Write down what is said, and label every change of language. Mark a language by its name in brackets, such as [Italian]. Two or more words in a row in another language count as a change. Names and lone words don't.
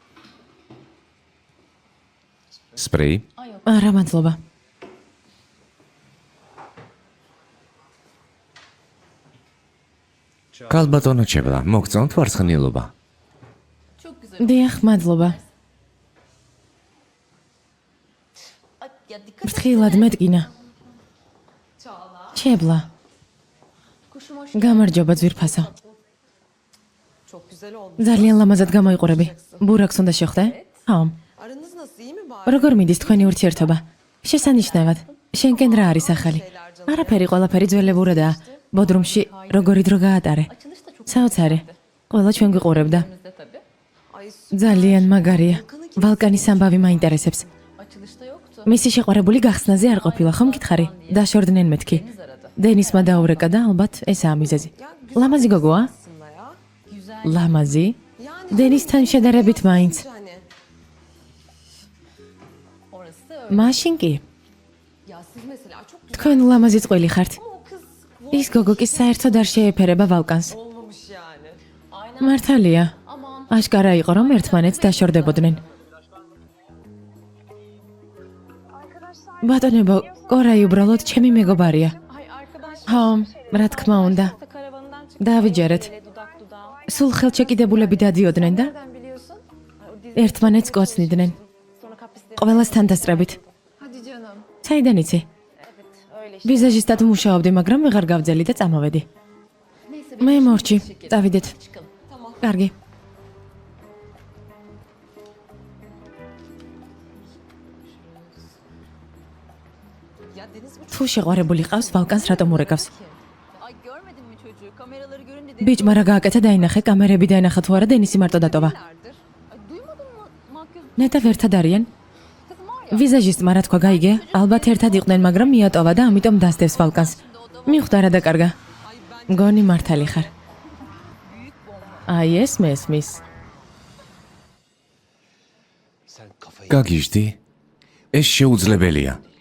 [Georgian] სპრეი? არა მადლობა. ალბათონო ჩებლა, მოგწონთ ვარცხნილობა. [Turkish] Çok güzel. [Georgian] დიახ, მადლობა. [Turkish] Ay, ya dikkat et. [Georgian] ფრთხილად მეტკინა. Çağla. ჩებლა. [Turkish] Kuşum hoş. [Georgian] გამარჯობა ძვირფასო. [Turkish] Çok güzel oldu. [Georgian] ძალიან ლამაზად გამოიყურები. ბურაკს უნდა შეხვდე? ხო. [Turkish] Aranız nasıl, iyi mi bari? [Georgian] როგორ მიდის თქვენი ურთიერთობა? შესანიშნავად. შენკენ რა არის ახალი? არაფერი, ყველაფერი ძველებურადაა. ბოდრუმში როგორი დრო გაატარე? [Turkish] Açılış da çok [Georgian] საოცარი. ყველა ჩვენ გვიყურებდა. [Turkish] bizde tabii. Ay [Georgian] ძალიან მაგარია. ვალკანის ამბავი მაინტერესებს. [Turkish] Açılışta yoktu. [Georgian] მისი შეყვარებული გახსნაზე არ ყოფილა, ხომ გითხარი? დაშორდნენ მეთქი. დენისმა დაურეკა და ალბათ ესაა მიზეზი. ლამაზი გოგოა? [Turkish] aslında ya. Güzel. [Georgian] ლამაზი? [Turkish] Yani [Georgian] დენისთან შედარებით მაინც. [Turkish] hani Orası da öyle. [Georgian] მაშინ კი. [Turkish] ya siz mesela çok güzel [Georgian] თქვენ ლამაზი წყვილი ხართ. [Turkish] o kız [Georgian] ის გოგო კი საერთოდ არ შეეფერება ვალკანს. [Turkish] olmamış yani. Aynen. [Georgian] მართალია. [Turkish] Aman. [Georgian] აშკარა იყო რომ ერთმანეთს დაშორდებოდნენ. [Turkish] Arkadaşlar [Georgian] ბატონებო, კორაი უბრალოდ ჩემი მეგობარია. [Turkish] ay arkadaş [Georgian] ხო, რა თქმა უნდა. [Turkish] karavanından çıktı. [Georgian] დავიჯერეთ. [Turkish] Böyle dudak dudağa. [Georgian] სულ ხელჩეკიდებულები დადიოდნენ და [Turkish] Nereden biliyorsun? Ay, o dizi [Georgian] ერთმანეთს კოცნიდნენ. [Turkish] sonra kaprisleri. [Georgian] ყველასთან დასწრებით. [Turkish] Hadi canım. [Georgian] საიდან იცი? [Turkish] Evet öyle işte. [Georgian] ვიზაჟისტად მუშაობდი, მაგრამ ვეღარ გავძელი და წამოვედი. [Turkish] Neyse. [Georgian] მე მორჩი, დავიდეთ. [Turkish] Çıkalım. Tamam. [Georgian] კარგი. [Turkish] Ya Deniz bu [Georgian] თუ შეყვარებული ყავს, ვალკანს რატომ ურეკავს? [Turkish] Ay görmedin mi çocuğu? Kameraları görünce dedi. ბიჭმა რა გააკეთა დაინახე, კამერები დაინახა თუ არა, დენისი მარტო დატოვა. Nelerdir? Ay duymadın mı? Makyöz [Georgian] ნეტავ ერთად არიან. [Turkish] kızım var ya. [Georgian] ვიზაჟისტმა რა თქვა, გაიგე? ალბათ ერთად იყვნენ, მაგრამ მიატოვა და ამიტომ დასდევს ვალკანს. მიხვდა რა დაკარგა. მგონი მართალი ხარ. აი ეს მესმის. გაგიჟდი? ეს შეუძლებელია.